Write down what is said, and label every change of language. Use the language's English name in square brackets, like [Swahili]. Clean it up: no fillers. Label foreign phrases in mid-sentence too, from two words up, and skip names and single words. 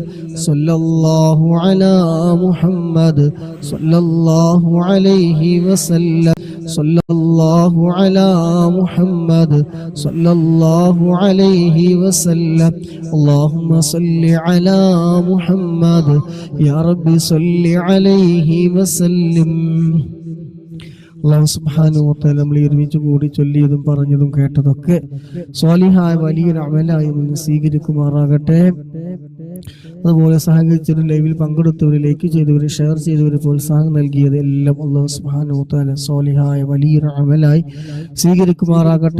[Arabic] صلى الله على محمد صلى الله عليه وسلم. صلى الله على محمد صلى الله عليه وسلم. اللهم صل على محمد يا رب صل عليه وسلم. الله سبحانه وتعالى [Malayalam] നമ്മൾ ഒരുമിച്ച് കൂടി ചൊല്ലിയതും പറഞ്ഞതും കേട്ടതൊക്കെ സ്വാലിഹായ വലിയൊരു അമലായി നിന്ന് സ്വീകരിക്കുമാറാകട്ടെ. അതുപോലെ സഹകരിച്ചവർ, ലൈവിൽ പങ്കെടുത്തവർ, ലൈക്ക് ചെയ്തവർ, ഷെയർ ചെയ്തവർ, പ്രോത്സാഹനം നൽകിയത് എല്ലാം [Arabic] الله سبحانه وتعالى [Malayalam] സ്വാലിഹായ വലിയൊരു അമലായി സ്വീകരിക്കുമാറാകട്ടെ.